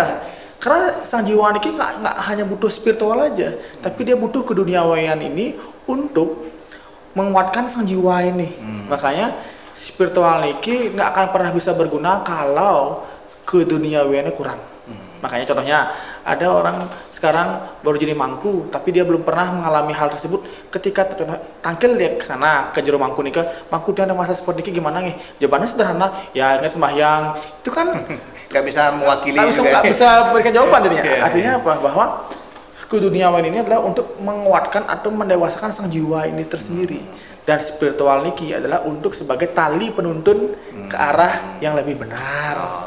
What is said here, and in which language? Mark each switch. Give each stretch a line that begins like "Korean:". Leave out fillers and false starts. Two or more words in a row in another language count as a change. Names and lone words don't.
Indonesian: Karena sang jiwa niki nggak hanya butuh spiritual aja, tapi dia butuh keduniawian ini untuk menguatkan sang jiwa ini. Makanya spiritual niki nggak akan pernah bisa berguna kalau keduniawiannya kurang. Makanya contohnya ada orang sekarang baru jadi mangku, tapi dia belum pernah mengalami hal tersebut. Ketika tangkil dia ke sana ke jero mangku nikah, mangku dia ada masa seperti ini gimana nih? Jawabannya sederhana, ya nggak sembahyang. Itu kan nggak bisa mewakili. Nggak bisa berikan jawaban dirinya. Artinya apa? Bahwa keduniawian ini adalah untuk menguatkan atau mendewasakan sang jiwa ini tersendiri. Dan spiritual niki adalah untuk sebagai tali penuntun ke arah yang lebih benar.